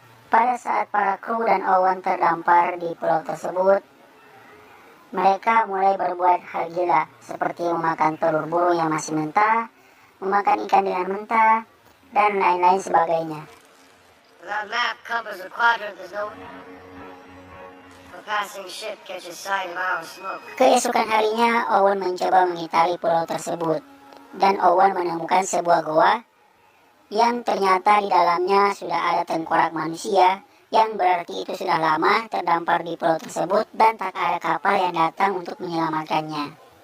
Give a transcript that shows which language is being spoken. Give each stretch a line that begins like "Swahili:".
Indonesian: Pada saat para kru dan Owen terdampar di pulau tersebut, mereka mulai berbuat hal gila seperti memakan telur burung yang masih mentah, memakan ikan dengan mentah, dan lain-lain sebagainya.
English: Without map, compass, or quadrant, there's no... A passing ship catches sight of our smoke.
Indonesian: Keesokan harinya, Owen mencoba mengitari pulau tersebut, dan Owen menemukan sebuah goa yang ternyata di dalamnya sudah ada tengkorak manusia, yang berarti itu sudah lama terdampar di pulau tersebut dan tak ada kapal yang datang untuk menyelamatkannya.